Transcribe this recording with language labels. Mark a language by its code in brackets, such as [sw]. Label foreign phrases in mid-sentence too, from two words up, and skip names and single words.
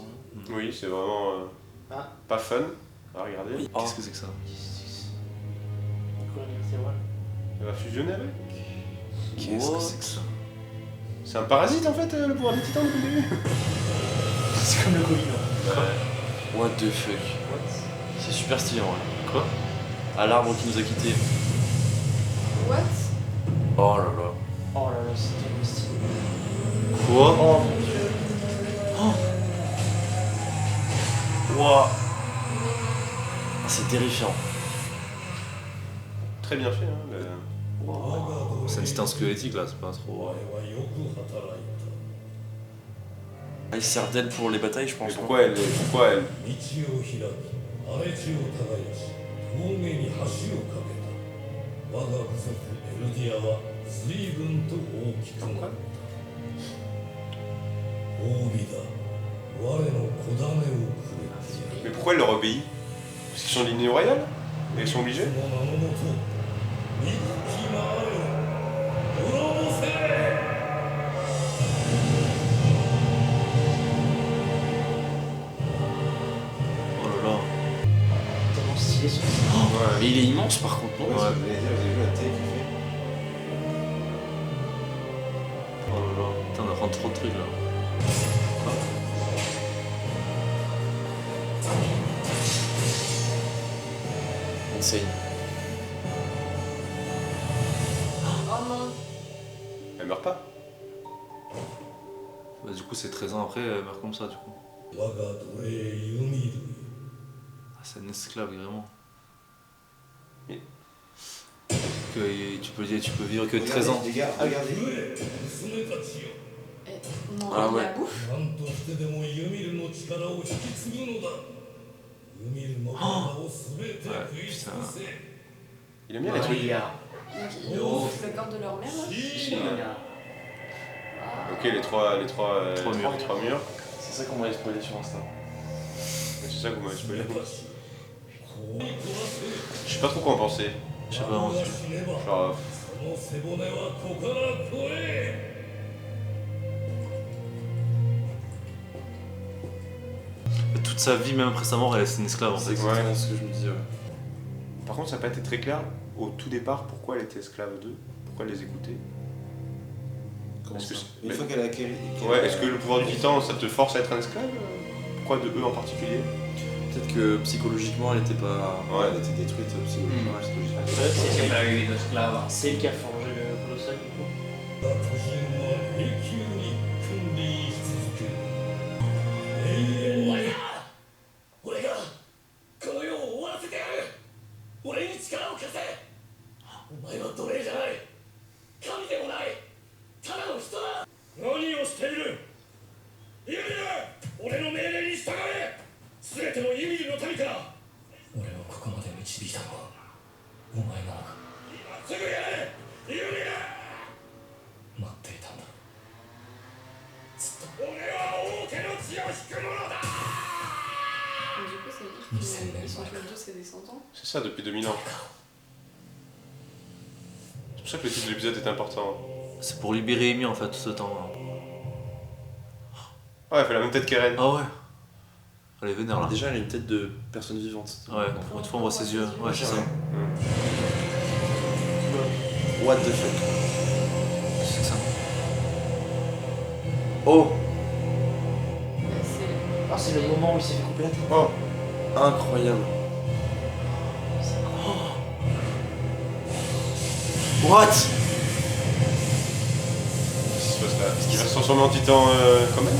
[fr] Oui, c'est vraiment Ah. pas fun à regarder. Oui. Qu'est-ce que c'est que ça? Elle va fusionner avec. Qu'est-ce que c'est que ça? C'est un parasite en fait, le pouvoir des titans depuis le début. C'est comme le Covid. [en] What the fuck. [fr] C'est super stylé en vrai. Quoi? À l'arbre qui nous a quittés. What? Oh là là. Oh là là, c'est tellement stylé. Quoi? Oh mon dieu. Wouah. C'est terrifiant. Très bien fait, hein. [ja] 我が [fr] C'est un titan squelettique là, c'est pas [ja] お [fr] trop. [ja] 前はよく働い [fr] Ah, il sert d'elle pour les batailles, je pense. Mais non pourquoi elle. Pourquoi elle. [ja] た。道を開き、荒れ地を耕し、峠に橋を架けた。我が部族エルディアは随分と大きくなった。褒美だ。我の子種をくれて [fr] Mais pourquoi elle leur obéit? Parce qu'ils sont de lignée royale? Et ils sont [ja] や [fr] obligés? [ja] る。その名のもと、憎きまわれを滅ぼせ。 [fr] Oh là là. Tellement stylé ce truc. Ouais. Mais il est immense par contre, non Ouais, ce que je voulais dire, vous avez vu la taille qu'il fait? Oh là là. Putain, on apprend trop de trucs là. Insane. Oh non. Elle meurt pas. Bah, du coup, c'est 13 ans après, elle meurt comme ça du coup. [ja] 我が奴隷ユミル [fr] Ah, c'est un esclave, vraiment. Et- Que tu peux vivre que 13 ans. Les gars, regardez. [ja] 娘たちよ [fr] Non, Ah il ouais. la bouffe. [ja] 何としてでもユミルの力を引き継ぐのだユミルの体を全て食い尽くせ [fr] Il aime bien les trucs. María. Donc ils bouffent le corps de leur mère là. China. Ok, les trois murs. les trois murs. C'est ça qu'on m'a spoilé sur Insta. Mais c'est ça que vous m'avez spoilé. [ja] こうに取らせ [fr] Je sais pas trop quoi en penser. Je sais pas, moi aussi. [ja] 死ねば [fr] Genre, [ja] その背骨は子から子へ [fr] Toute sa vie, même après sa mort, elle est une esclave en C'est fait. exactement ce que je me dis, ouais. par contre, ça n'a pas été très clair au tout départ pourquoi elle était esclave d'eux, pourquoi elle les écoutait. Comment Est-ce que ça c'est- Une fois qu'elle a acquis. Ouais, est-ce que le pouvoir du titan ça te force à être un esclave Pourquoi de eux en particulier Peut-être que psychologiquement elle était pas. Ouais, elle était détruite psychologiquement, Mm. psychologiquement. [es] Siempre ha vivido esclava. [fr] C'est elle qui a forgé le colossal du coup. [ja] 達人は永久に君臨し続ける永遠に俺がこの世を終わらせてやる俺に力を貸せお前は奴隷じゃない神でもないただの人だ何をしているユミル俺の命令に従え全てのユミルの民から俺をここまで導いたのはお前なのか今すぐやれユミル待っていたんだずっと俺は王家の血を引く者だ [fr] Donc, du coup, ça veut dire qu'ils sont tous les deux ses descendants. C'est ça depuis 2000 ans. C'est pour ça que le titre de l'épisode est important. C'est pour libérer Amy en fait, tout ce temps. Ouais, elle fait la même tête qu'Eren. Ah ouais. Elle est vénère là. Déjà elle a une tête de personne vivante. Ouais, pour une fois on voit ses yeux. Ouais, c'est ça. [en] What the fuck. [fr] C'est ça. Oh, C'est Ah, c'est le moment où il s'est fait couper la tête. oh, incroyable. What? Qu'est-ce qui se passe là Est-ce qu'il va se transformer en titan quand même